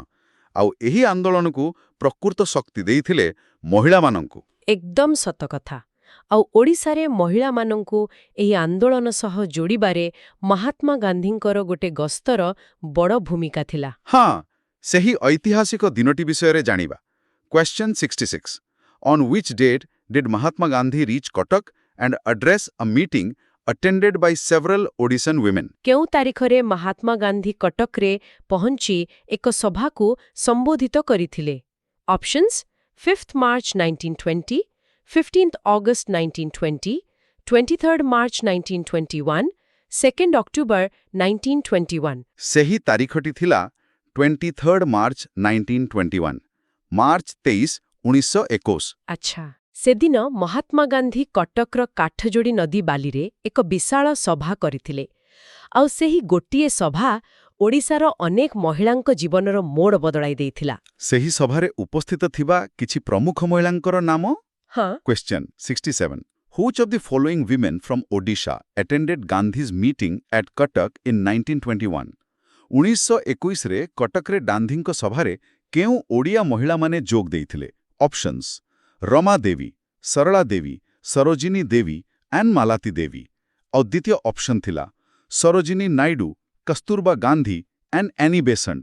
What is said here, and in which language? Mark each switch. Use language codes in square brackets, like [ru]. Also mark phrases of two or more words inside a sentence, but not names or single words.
[or] ଆଉ ଏହି ଆନ୍ଦୋଳନକୁ ପ୍ରକୃତ ଶକ୍ତି ଦେଇଥିଲେ ମହିଳାମାନଙ୍କୁ। ଏକଦମ ସତ କଥା। ଆଉ ଓଡ଼ିଶାରେ ମହିଳାମାନଙ୍କୁ ଏହି ଆନ୍ଦୋଳନ ସହ ଯୋଡ଼ିବାରେ ମହାତ୍ମା ଗାନ୍ଧୀଙ୍କର ଗୋଟେ ଗସ୍ତର ବଡ଼ ଭୂମିକା ଥିଲା। ହଁ, ସେହି ଐତିହାସିକ ଦିନଟି ବିଷୟରେ ଜାଣିବା। [en] Question 66. On which date did Mahatma Gandhi reach Cuttack and address a meeting attended by several Odishan women? [or] କେଉଁ ତାରିଖରେ ମହାତ୍ମା ଗାନ୍ଧୀ କଟକରେ ପହଞ୍ଚି ଏକ ସଭାକୁ ସମ୍ବୋଧିତ କରିଥିଲେ? [en] ଅପସନ୍ସ 5th March 1920, 15th August 1920, 23rd March 1921, 2nd October 1921। [or] ସେହି ତାରିଖଟି ଥିଲା 23rd March 1921, ମାର୍ଚ୍ଚ 23, 1921। ଆଚ୍ଛା, ସେଦିନ ମହାତ୍ମା ଗାନ୍ଧୀ କଟକର କାଠଯୋଡ଼ି ନଦୀ ବାଲିରେ ଏକ ବିଶାଳ ସଭା କରିଥିଲେ। ଆଉ ସେହି ଗୋଟିଏ ସଭା ଓଡ଼ିଶାର ଅନେକ ମହିଳାଙ୍କ ଜୀବନର ମୋଡ଼ ବଦଳାଇ ଦେଇଥିଲା। ସେହି ସଭାରେ ଉପସ୍ଥିତ ଥିବା କିଛି ପ୍ରମୁଖ ମହିଳାଙ୍କର ନାମ? ହଁ। [en] Question 67. Which of the following women from Odisha attended Gandhi's meeting at Cuttack in 1921? [or] 1921ରେ କଟକରେ ଗାନ୍ଧୀଙ୍କ ସଭାରେ କେଉଁ ଓଡ଼ିଆ ମହିଳାମାନେ ଯୋଗ ଦେଇଥିଲେ? ଅପସନ୍ସ ରମା ଦେବୀ, ସରଳା ଦେବୀ, ସରୋଜିନୀ ଦେବୀ ଆଣ୍ଡ ମାଲାତି ଦେବୀ। ଆଉ ଦ୍ୱିତୀୟ ଅପସନ୍ ଥିଲା ସରୋଜିନୀ ନାଇଡୁ, କସ୍ତୁରବା ଗାନ୍ଧୀ ଆଣ୍ଡ ଆନି ବେସଣ୍ଟ।